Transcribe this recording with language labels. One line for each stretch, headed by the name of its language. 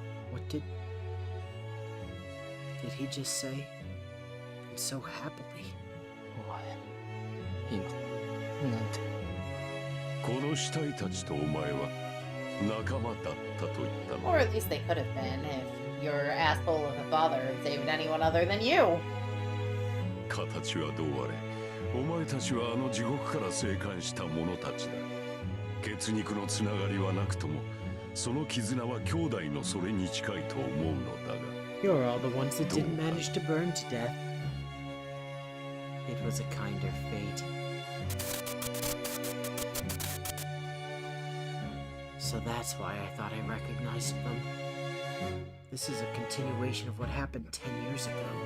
English: What did he just say? And so happily.
Japanese: お前、今、なんて。この死体たちとお前は仲間だったと言ったの。
English: Or at least they could have been if your asshole of a father had saved anyone other than you.
Japanese: 形はどうあれ、お前たちはあの地獄から生還した者たちだ。血肉のつながりはなくとも、その絆は兄弟のそれに近いと思うのだが。
English: You're all the ones that didn't manage to burn to death. It was a kinder fate. So that's why I thought I recognized them. This is a continuation of what happened 10 years ago.